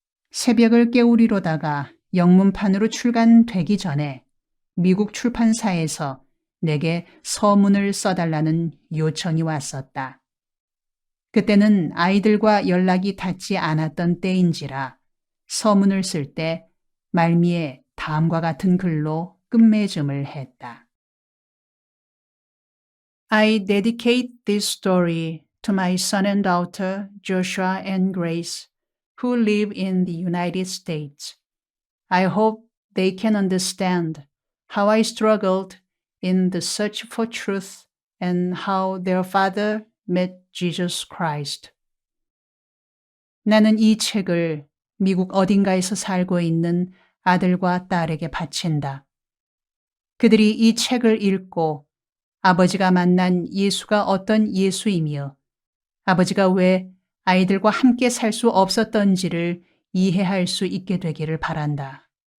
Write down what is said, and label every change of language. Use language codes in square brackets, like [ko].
[ko] 새벽을 깨우리로다가 영문판으로 출간되기 전에 미국 출판사에서 내게 서문을 써달라는 요청이 왔었다. 그때는 아이들과 연락이 닿지 않았던 때인지라 서문을 쓸 때 말미에 다음과 같은 글로 끝맺음을 했다. [en] I dedicate this story to my son and daughter, Joshua and Grace, who live in the United States. I hope they can understand how I struggled in the search for truth and how their father met Jesus Christ. [ko] 나는 이 책을 미국 어딘가에서 살고 있는 아들과 딸에게 바친다. 그들이 이 책을 읽고 아버지가 만난 예수가 어떤 예수이며 아버지가 왜 아이들과 함께 살 수 없었던지를 이해할 수 있게 되기를 바란다.